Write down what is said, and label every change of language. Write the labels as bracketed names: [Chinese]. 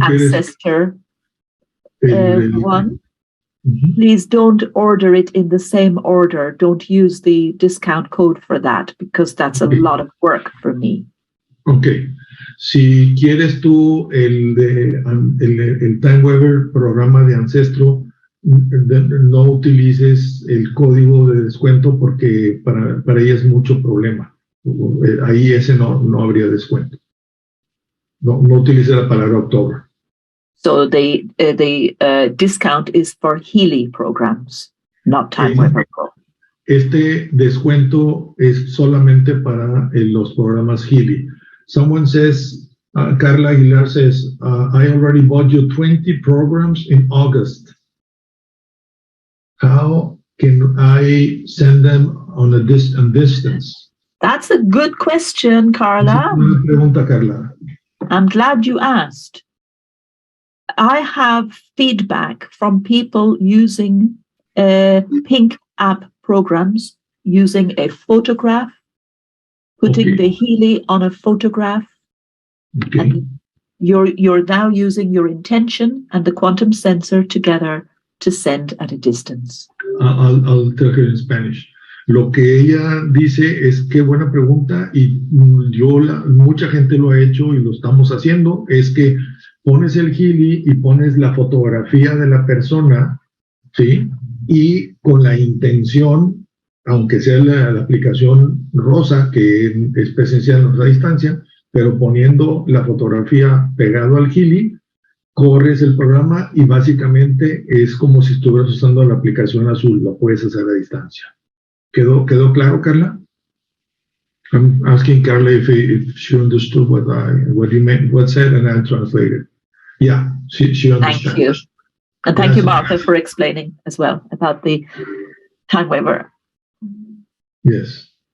[English] ancestor one, please don't order it in the same order. Don't use the discount code for that because that's a lot of work for me. Okay. [Spanish] Si quieres tú el Time Waver programa de Ancestro, no utilices el código de descuento porque para ella es mucho problema. Ahí ese no habría descuento. No utilice la palabra October. [English] So the discount is for Healy programs, not Time Waver Pro. [Spanish] Este descuento es solamente para los programas Healy. [English] Someone says, Carla Aguilar says, I already bought you 20 programs in August. How can I send them on a distance? That's a good question, Carla. [Spanish] Una pregunta, Carla. [English] I'm glad you asked. I have feedback from people using Pink app programs, using a photograph, putting the Healy on a photograph. Okay. And you're now using your intention and the quantum sensor together to send at a distance. I'll tell her in Spanish. [Spanish] Lo que ella dice es qué buena pregunta y mucha gente lo ha hecho y lo estamos haciendo, es que pones el Healy y pones la fotografía de la persona, ¿sí? Y con la intención, aunque sea la aplicación Rosa, que es presencial a distancia, pero poniendo la fotografía pegado al Healy, corres el programa y básicamente es como si estuvieras usando la aplicación Azul, lo puedes hacer a distancia. ¿Quedó claro, Carla? [English] I'm asking Carla if she understood what you meant, what said, and I'll translate it. Yeah, she understands. Thank you. And thank you, Martha, for explaining as well about the Time Waver. Yes.